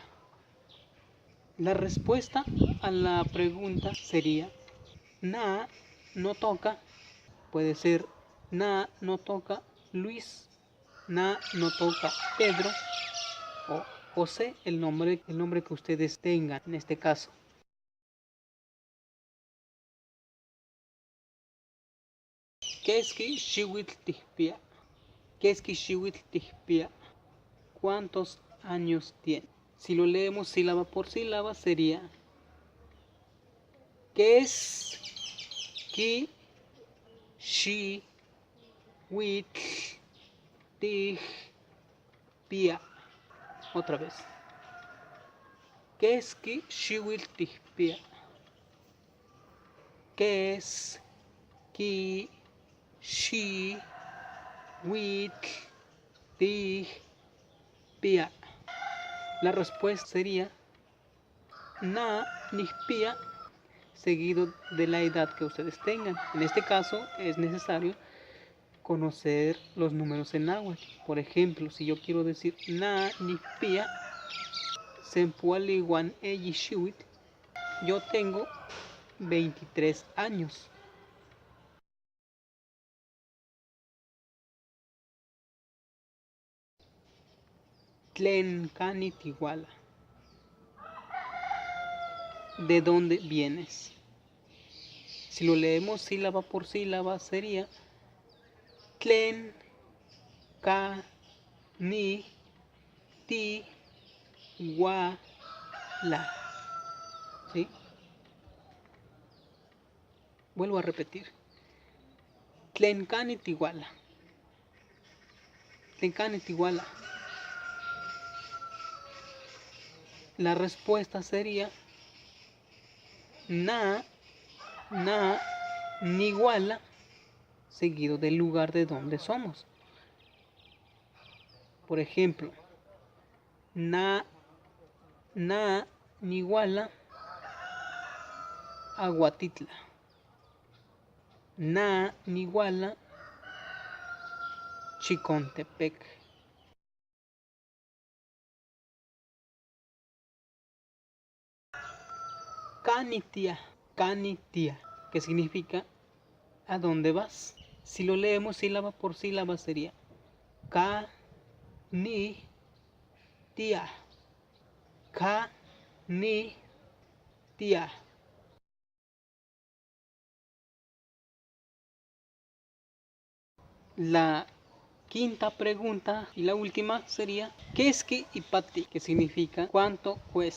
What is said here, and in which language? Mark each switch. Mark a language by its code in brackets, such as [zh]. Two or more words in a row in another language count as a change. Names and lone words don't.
[es] La respuesta a la pregunta sería [nhe] Na no toca. [es] Puede ser [nhe] Na no toca [es] Luis, Na no toca Pedro o José, el nombre que ustedes tengan en este caso. [nhe] Keski shiwitl tihpia. Keski shiwitl tihpia. [es] ¿Cuántos años tiene? Si lo leemos sílaba por sílaba sería [nhe] Keski shiwitl tihpia. [es] Otra vez. [nhe] Keski shiwitl tihpia. Keski shiwitl tihpia. [es] La respuesta sería [nhe] Na nihpia, [es] seguido de la edad que ustedes tengan. En este caso es necesario conocer los números en náhuatl. Por ejemplo, si yo quiero decir [nhe] Na nihpia sempualiwan eyishiwit, [es] yo tengo 23 años. [nhe] Tlen kanit iguala. [es] ¿De dónde vienes? Si lo leemos sílaba por sílaba sería [nhe] Tlen ka ni ti wa la. [es] ¿Sí? Vuelvo a repetir. [nhe] Tlen kanit iguala. Tlen kanit iguala. [es] La respuesta sería [nhe] Na niguala, [es] seguido del lugar de donde somos. Por ejemplo, [nhe] Na niguala Aguatitla. Na niguala Chicontepec. Canitia, [es] que significa ¿a dónde vas? Si lo leemos sílaba por sílaba sería Canitia. [nhe] Canitia. [es] La quinta pregunta y la última sería [nhe] Keski ipati, [es] que significa ¿cuánto cuesta?